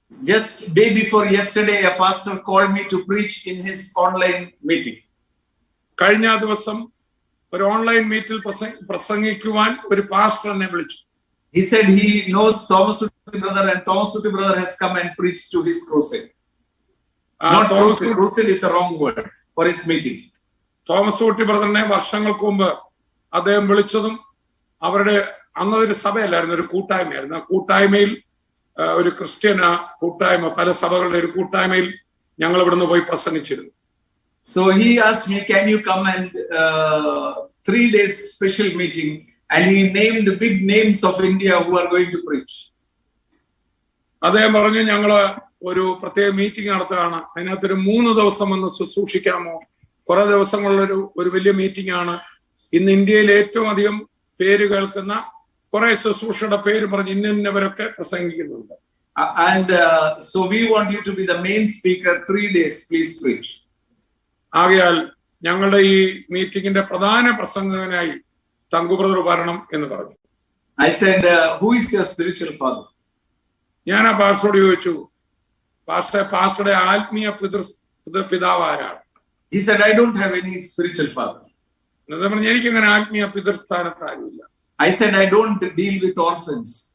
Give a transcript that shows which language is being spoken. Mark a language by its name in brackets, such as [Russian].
[English] Just day before yesterday, a pastor called me to preach in his online meeting. [Malayalam] കഴിഞ്ഞ ദിവസം ഒരു online മീറ്റിൽ പ്രസംഗിക്കുവാൻ ഒരു പാസ്റ്റർ എന്നെ വിളിച്ചു. [English] He said he knows Thomas Sutti brother, and Thomas Sutti brother has come and preached to his crusade. Not crusade. Crusade is a wrong word for his meeting. [Malayalam] Thomas Ooty ബ്രദറിനെ വർഷങ്ങൾക്ക് മുമ്പ് അദ്ദേഹം വിളിച്ചതും അവരുടെ അന്നൊരു സഭയല്ലായിരുന്നു, ഒരു കൂട്ടായ്മയായിരുന്നു. ആ കൂട്ടായ്മയിൽ ഒരു ക്രിസ്ത്യൻ കൂട്ടായ്മ, പല സഭകളുടെ ഒരു കൂട്ടായ്മയിൽ ഞങ്ങൾ ഇവിടുന്ന് പോയി പ്രസംഗിച്ചിരുന്നു. [English] So he asked me, "Can you come and 3 days special meeting?" And he named big names of India who are going to preach. [Malayalam] അദ്ദേഹം പറഞ്ഞു, ഞങ്ങള് ഒരു പ്രത്യേക മീറ്റിംഗ് നടത്തുകയാണ്, അതിനകത്തൊരു 3 ദിവസം ഒന്ന് ശുശ്രൂഷിക്കാമോ? കുറെ ദിവസങ്ങളുള്ള ഒരു വലിയ മീറ്റിംഗ് ആണ്. ഇന്ന് ഇന്ത്യയിൽ ഏറ്റവും അധികം പേര് കേൾക്കുന്ന കുറെ ശുശ്രൂഷയുടെ പേര് പറഞ്ഞ് ഇന്നവരൊക്കെ പ്രസംഗിക്കുന്നുണ്ട്. [English] And so we want you to be the main speaker 3 days. Please preach. [Malayalam] ആകയാൽ ഞങ്ങളുടെ ഈ മീറ്റിംഗിന്റെ പ്രധാന പ്രസംഗകനായി തങ്കു ബ്രദർ വരണം എന്ന് പറഞ്ഞു. [English] I said, "Who is your spiritual father?" [Malayalam] ഞാൻ ആ പാസ്റ്ററോട് ചോദിച്ചു, പാസ്റ്ററുടെ ആത്മീയ പിതാവ് ആരാണ്? [English] He said, "I don't have any spiritual father." [Malayalam] എനിക്കങ്ങനെ ആത്മീയ പിതൃസ്ഥാനത്ത് ആരുമില്ല. [English] I said, "I don't deal with orphans.